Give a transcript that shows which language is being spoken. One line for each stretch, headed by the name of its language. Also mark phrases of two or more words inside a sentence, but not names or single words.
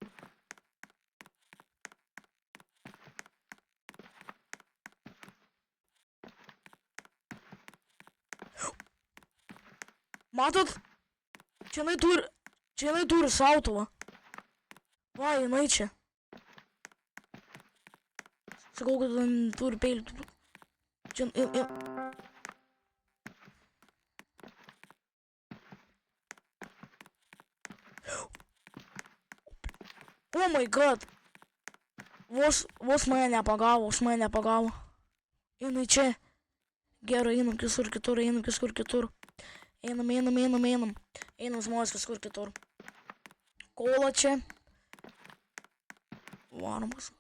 Lithuanian: Matot? Čia jinai turi šautuvą. Va, jinai čia. Sakau, kad jinai turi peilį. Čia...
English: Oh my god.
Lithuanian: Vos mane nepagavo. Jinai čia. Gerai, einam kitur. Einam. Einam žmonės kažkur kitur. Kola čia. Varom kažkur.